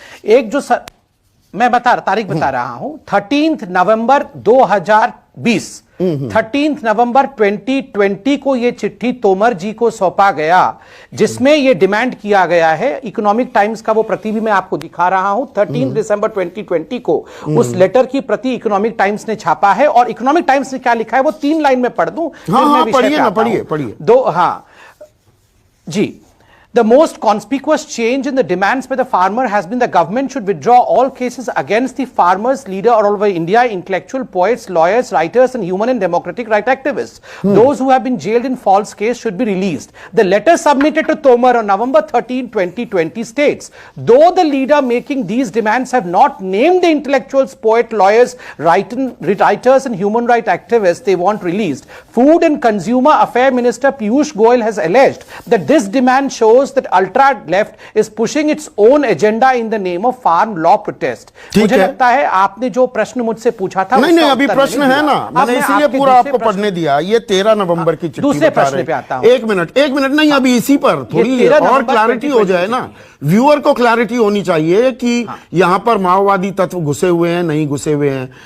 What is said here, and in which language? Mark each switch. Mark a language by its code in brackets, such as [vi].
[hi] एक जो मैं तारीख बता रहा हूं, 13 नवंबर 2020, 13 नवंबर 2020 को यह चिट्ठी तोमर जी को सौंपा गया, जिसमें यह डिमांड किया गया है। इकोनॉमिक टाइम्स का वो प्रति भी मैं आपको दिखा रहा हूं। 13 दिसंबर 2020 को उस लेटर की प्रति इकोनॉमिक टाइम्स ने छापा है। और इकोनॉमिक टाइम्स ने क्या लिखा है वो 3 लाइन में पढ़ दूं। पढ़िए जी। [en] The most conspicuous change in the demands by the farmer has been the government should withdraw all cases against the farmers leader all over India, intellectual poets, lawyers, writers and human and democratic right activists. Those who have been jailed in false case should be released. The letter submitted to Tomar on November 13, 2020 states, though the leader making these demands have not named the intellectuals, poets, lawyers, writers and human right activists they want released, Food and Consumer Affairs Minister Piyush Goyal has alleged that this demand shows that ultra left is pushing its own agenda in the name of farm law protest. [hi] मुझे लगता है आपने जो प्रश्न मुझसे पूछा था नहीं अभी प्रश्न है ना, मैंने इसीलिए पूरा आपको पढ़ने दिया। ये 13 नवंबर की चिट्ठी। दूसरे प्रश्न पे आता हूं। एक मिनट नहीं, अभी इसी पर थोड़ी और क्लैरिटी हो जाए ना, व्यूअर को क्लैरिटी होनी चाहिए कि यहां पर माओवादी तत्व घुसे हुए हैं नहीं घुसे हुए हैं।